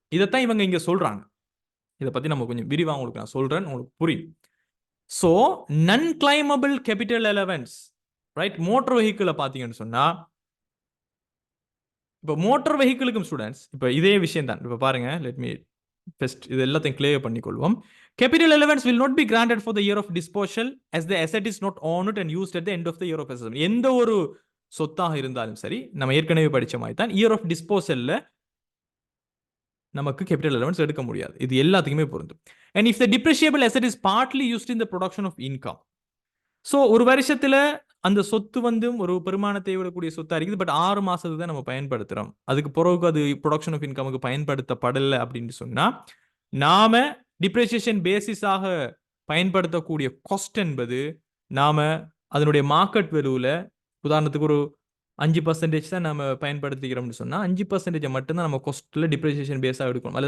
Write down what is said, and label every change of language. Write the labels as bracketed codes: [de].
[ta] இதைத்தான் இவங்க இங்க சொல்றாங்க. இதை பத்தி நம்ம கொஞ்சம் விரிவா உங்களுக்கு நான் சொல்றேன், உங்களுக்கு புரியும். [en] So non claimable capital allowance, right? [ta] Motor வெஹிக்கிளை பார்த்தீங்கன்னு சொன்னா, இப்போ மோட்டார் வெஹிக்கிளுக்கும் ஸ்டூடெண்ட்ஸ் இப்போ இதே விஷயம் தான். இப்போ பாருங்க, [en] let me first [ta] இது எல்லாத்தையும் clear பண்ணிக்கொள்வோம். [en] Capital allowance will not be granted for the year of disposal as the asset is not owned and used at the end of the year of assessment. [ta] எந்த ஒரு சொத்தாக இருந்தாலும் சரி, நம்ம ஏற்கனவே படிச்ச மாதிரி தான் இயர் ஆஃப் டிஸ்போசல்ல நமக்கு கேபிட்டல் அலவன்ஸ் எடுக்க முடியாது. இது எல்லாத்துக்குமே பொருந்தும். [en] and if the depreciable asset is partly used in the production of income. [ta] So ஒரு வருஷத்துல அந்த சொத்து ஒரு பெருமானத்தை விடக்கூடிய சொத்தா இருக்குது. பட் 6 மாசத்துக்கு தான் நம்ம பயன்படுத்துறோம். அதுக்கு பிறகு அது ப்ரொடக்ஷன் ஆஃப் இன்கமுக்கு பயன்படுத்தப்படலை அப்படின்னு சொன்னா நாம டிப்ரிசியேஷன் பேசிஸாக பயன்படுத்தக்கூடிய காஸ்ட் என்பது நாம அதனுடைய மார்க்கெட் வேல்யூல, உதாரணத்துக்கு ஒரு 5% தான் நம்ம பயன்படுத்திக்கிறோம்னு சொன்னா 5% மட்டும்தான் நம்ம காஸ்ட்ல டிப்ரிசியேஷன் பேஸாக எடுக்கணும்.